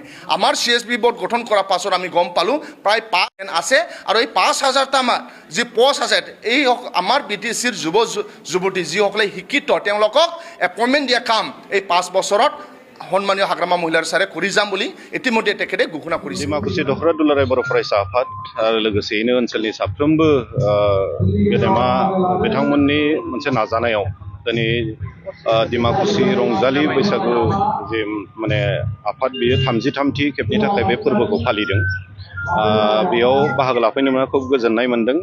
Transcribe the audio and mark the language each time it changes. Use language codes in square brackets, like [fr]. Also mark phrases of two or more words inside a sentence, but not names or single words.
[as] আমাৰ CSB বোৰ্ড গঠন কৰাৰ পাছত আমি গম পালোঁ প্ৰায় 5 আছে আৰু এই 5000টা আমাৰ যি পোষ্ট আছে এই আমাৰ BTCৰ যুৱতী যিসকলে শিক্ষিত তেওঁলোকক এপইণ্টমেণ্ট দিয়া কাম এই 5 বছৰত সন্মানীয় হাগ্ৰামা মহিলাৰ ছাৰে কৰি যাম বুলি ইতিমধ্যে তেখেতে ঘোষণা কৰিছে। [brx] ডিমাকুছি দখৰা दुलाराय बर' फरायसा आफाद आरो लोगोसेयैनो ओनसोलनि साफ्रोमबो गेदेमा बिथांमोननि मोनसे नाजानायाव दिनै डिमाकुसी रंजालि बैसागु जे माने आफाद बियो 33थि खेबनि थाखाय बे फोरबोखौ फालिदों। बेयाव बाहागो लाफैनो मोनना खुब गोजोननाय मोनदों।